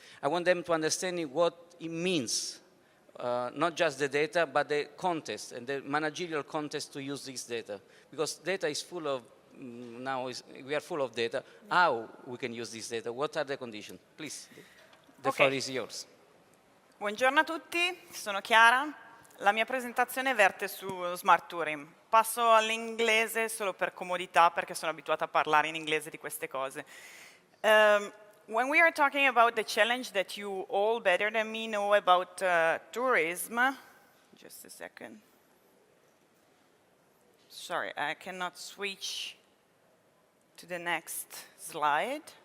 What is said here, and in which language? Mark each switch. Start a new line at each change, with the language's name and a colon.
English: I want them to understand what it means, not just the data, but the context and the managerial context to use this data. Because data is full of we are full of data. How we can use this data? What are the conditions? Please, the floor is yours.
Italian: Buongiorno a tutti, sono Chiara. La mia presentazione verte su smart tourism. Passo all'inglese solo per comodità, perché sono abituata a parlare in inglese di queste cose.
English: When we are talking about the challenge that you all better than me know about tourism, just a second. Sorry, I cannot switch to the next slide.